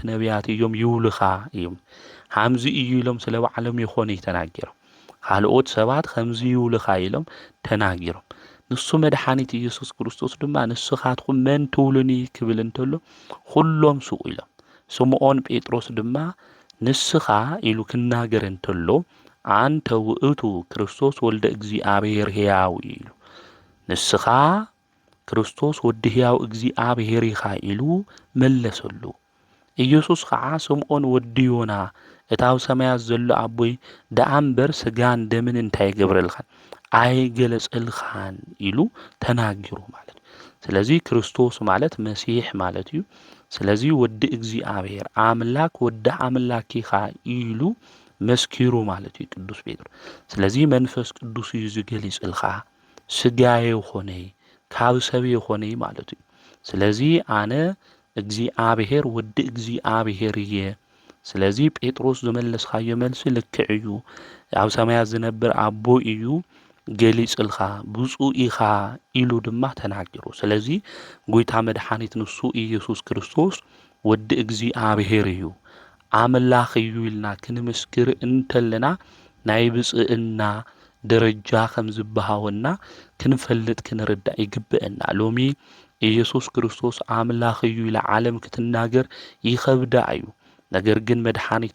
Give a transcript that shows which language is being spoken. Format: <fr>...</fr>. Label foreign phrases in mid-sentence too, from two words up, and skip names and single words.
<ti>ነቢያት እዮም ይብልኻ እዮም ሃምዚ እዩ ኢሎም ስለ ባዕሎም ይኾነ ተናገሮም ካልኦት ሰባት ከምዚ ይብልኻ ኢሎም ተናገሮም ንሱ መድኃኒት ኢየሱስ ክርስቶስ ድማ ንስኻትኩም መን ትብሉኒ ክብል እንተሎ ሁሎም ስቁ ኢሎም ስምዖን ጴጥሮስ ድማ ንስኻ ኢሉ ክናገር እንተሎ</ti> <gez>አንተ ውእቱ ክርስቶስ ወልደ እግዚአብሔር ሕያው</gez> <ti>ኢሉ ንስኻ ክርስቶስ ወዲ ሕያው እግዚአብሔር ኢኻ ኢሉ መለሰሉ ኢየሱስ ከዓ ስምዖን ወዲ ዮና እታው ሰማያት ዘሎ አቦይ ደአምበር ስጋን ደምን እንታይ ገብረልኻን አይገለጸልኻን ኢሉ ተናገሩ ማለት ስለዚህ ክርስቶስ ማለት መሲሕ ማለት እዩ ስለዚህ ወዲ እግዚአብሔር አምላክ ወዲ አምላክ ኢኻ ኢሉ መስኪሩ ማለት እዩ ቅዱስ ጴጥሮስ ስለዚህ መንፈስ ቅዱስ እዩ ዝገልጽልኻ ስጋዬ ሆነ ካብ ሰብ ሆነ ማለት እዩ ስለዚህ አነ እግዚአብሔር ወዲ እግዚአብሔር እየ ስለዚህ ጴጥሮስ ዝመለስኻዮ መልሲ ልክዕ እዩ ኣብ ሰማያት ዝነብር አቦ እዩ ገሊጽልኻ ብፁዕ ኢኻ ኢሉ ድማ ተናገሩ ስለዚህ ጎይታ መድኃኒት ንሱ ኢየሱስ ክርስቶስ ወዲ እግዚአብሔር እዩ አምላኽ እዩ ኢልና ክንምስክር እንተለና ናይ ብጽዕና ደረጃ ከም ዝበሃወና ክንፈልጥ ክንርዳእ ይግብአና ሎሚ ኢየሱስ ክርስቶስ አምላኽ እዩ ኢላ ዓለም ክትናገር ይኸብዳ እዩ ነገር ግን መድኃኒት</ti>